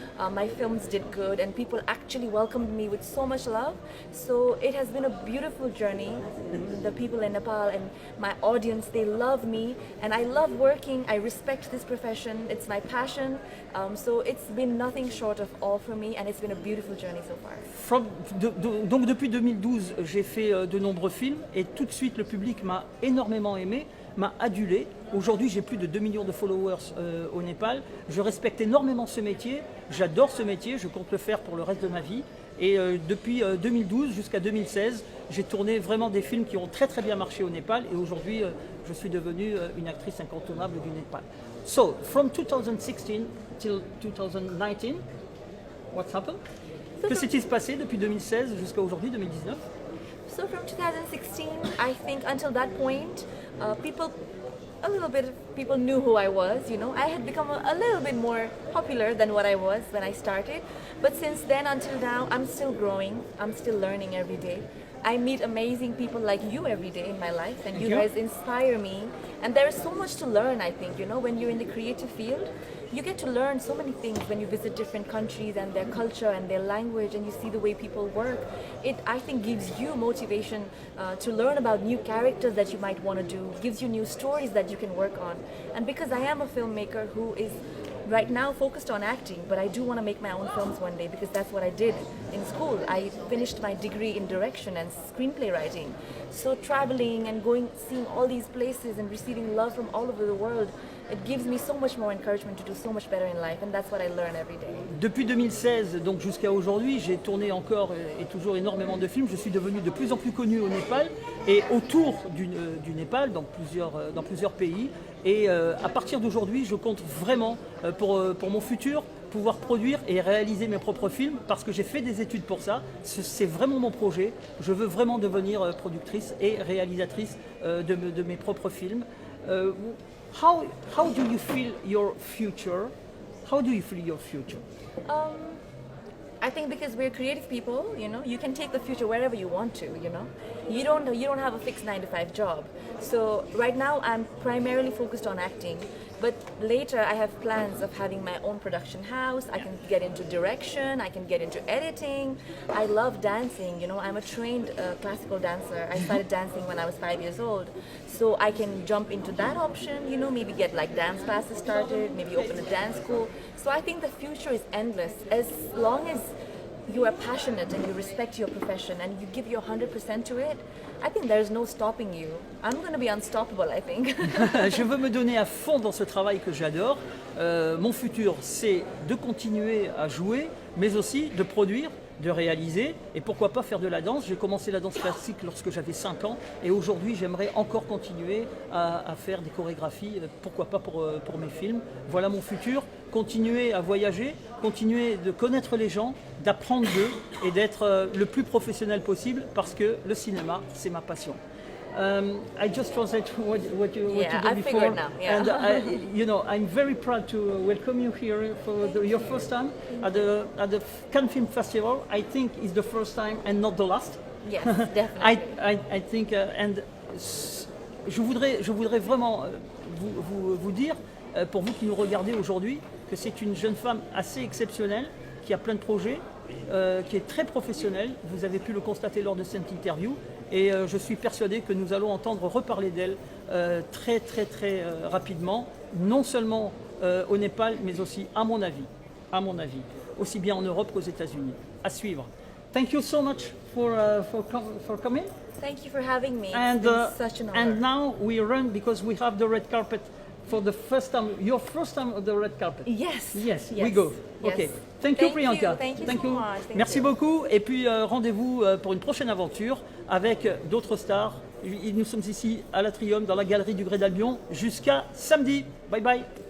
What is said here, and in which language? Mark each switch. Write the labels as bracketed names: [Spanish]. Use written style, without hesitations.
[English] My films did good, and people actually welcomed me with so much love. So it has been a beautiful journey. The people in Nepal and my audience, they love me, and I love working. I respect this profession. It's my passion. So it's been nothing short of all for me, and it's been a beautiful journey so far. [French] Donc depuis 2012, j'ai fait de nombreux films et tout de suite le public m'a énormément aimé, m'a adulé. Aujourd'hui, j'ai plus de 2 millions de followers au Népal. Je respecte énormément ce métier, j'adore ce métier, je compte le faire pour le reste de ma vie. Et depuis 2012 jusqu'à 2016, j'ai tourné vraiment des films qui ont très très bien marché au Népal. Et aujourd'hui, je suis devenue une actrice incontournable du Népal. [English] So, from 2016 till 2019, what's happened? [French] Que s'est-il passé depuis 2016 jusqu'à aujourd'hui, 2019? [English] So from 2016, I think until that point, a little bit of people knew who I was, you know. I had become a little bit more popular than what I was when I started. But since then until now, I'm still growing. I'm still learning every day. I meet amazing people like you every day in my life, and you guys inspire me. And there is so much to learn, I think, you know, when you're in the creative field. You get to learn so many things when you visit different countries and their culture and their language, and you see the way people work. It, I think, gives you motivation to learn about new characters that you might want to do, gives you new stories that you can work on. And because I am a filmmaker who is right now focused on acting, but I do want to make my own films one day because that's what I did in school. I finished my degree in direction and screenplay writing. So traveling and going, seeing all these places and receiving love from all over the world, it gives me so much more encouragement to do so much better in life, and that's what I learn every day. [French] Depuis 2016, donc jusqu'à aujourd'hui, j'ai tourné encore et toujours énormément de films. Je suis devenu de plus en plus connu au Népal et autour du Népal, dans plusieurs pays. Et à partir d'aujourd'hui, je compte vraiment pour mon futur pouvoir produire et réaliser mes propres films parce que j'ai fait des études pour ça. C'est vraiment mon projet. Je veux vraiment devenir productrice et réalisatrice de mes propres films. [English] How do you feel your future? How do you feel your future? I think because we're creative people, you know, you can take the future wherever you want to, you know. You don't have a fixed 9-to-5 job. So right now I'm primarily focused on acting, but later I have plans of having my own production house. I can get into direction, I can get into editing. I love dancing, you know. I'm a trained classical dancer. I started dancing when I was 5 years old. So I can jump into that option, you know, maybe get like dance classes started, maybe open a dance school. So I think the future is endless as long as you are passionate and you respect your profession and you give your 100% to it. I think there is no stopping you. I'm going to be unstoppable, I think. [French] Je veux me donner à fond dans ce travail que j'adore. Mon futur, c'est de continuer à jouer, mais aussi de produire, de réaliser et pourquoi pas faire de la danse. J'ai commencé la danse classique lorsque j'avais 5 ans et aujourd'hui j'aimerais encore continuer à faire des chorégraphies, pourquoi pas pour mes films. Voilà mon futur, continuer à voyager, continuer de connaître les gens, d'apprendre d'eux et d'être le plus professionnel possible parce que le cinéma c'est ma passion. [English] I just translate what you did before, figured now. Yeah. And you know, I'm very proud to welcome you here for your first time at the Cannes Film Festival. I think it's the first time and not the last. Yes, definitely. I think, and [French] je voudrais vraiment vous dire, pour vous qui nous regardez aujourd'hui, que c'est une jeune femme assez exceptionnelle qui a plein de projets, qui est très professionnelle. Vous avez pu le constater lors de cette interview. Et je suis persuadé que nous allons entendre reparler d'elle très rapidement, non seulement au Népal, mais aussi à mon avis, aussi bien en Europe qu'aux États-Unis. À suivre. [English] Thank you so much for coming. Thank you for having me. And, it's been such an honor. And now we run because we have the red carpet for the first time, your first time on the red carpet. Yes. Yes, we go. Yes. Okay. Thank you, Priyanka. Thank you so much. Thank [French] Merci [English] you. [French] beaucoup. Et puis rendez-vous pour une prochaine aventure avec d'autres stars. Nous sommes ici à l'Atrium, dans la galerie du Grès d'Albion, jusqu'à samedi. Bye bye.